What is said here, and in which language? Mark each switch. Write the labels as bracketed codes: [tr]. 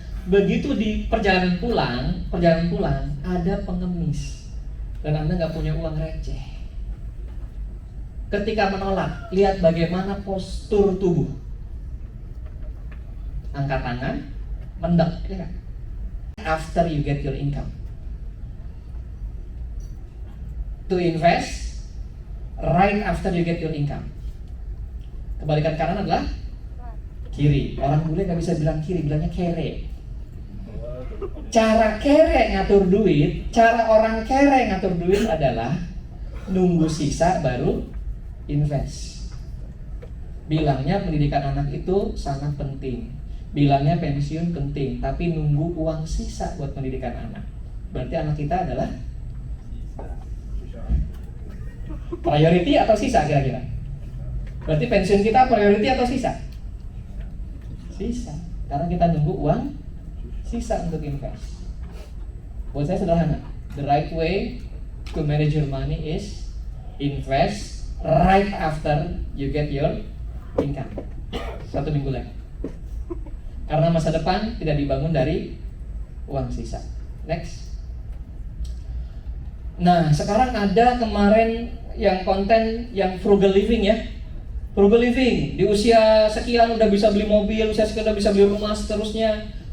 [id] Begitu di perjalanan pulang, ada pengemis. Dan Anda nggak punya uang receh. Ketika menolak, lihat bagaimana postur tubuh. Angkat tangan, mendek, ya kan? [en] After you get your income, to invest, right after you get your income. [id] Kebalikan kanan adalah kiri. Orang bule nggak bisa bilang kiri, bilangnya kere. Cara kere ngatur duit, cara orang kere ngatur duit adalah nunggu sisa baru invest. Bilangnya pendidikan anak itu sangat penting. Bilangnya pensiun penting, tapi nunggu uang sisa buat pendidikan anak. Berarti anak kita adalah priority atau sisa kira-kira? Berarti pensiun kita priority atau sisa? Sisa. Karena kita nunggu uang sisa untuk invest. Buat saya sederhana. [en] The right way to manage your money is invest right after you get your income. [id] 1 minggu lagi. Karena masa depan tidak dibangun dari uang sisa. Next. Nah, sekarang ada kemarin yang konten yang frugal living ya. Frugal living, di usia sekian udah bisa beli mobil, usia sekian udah bisa beli rumah, seterusnya.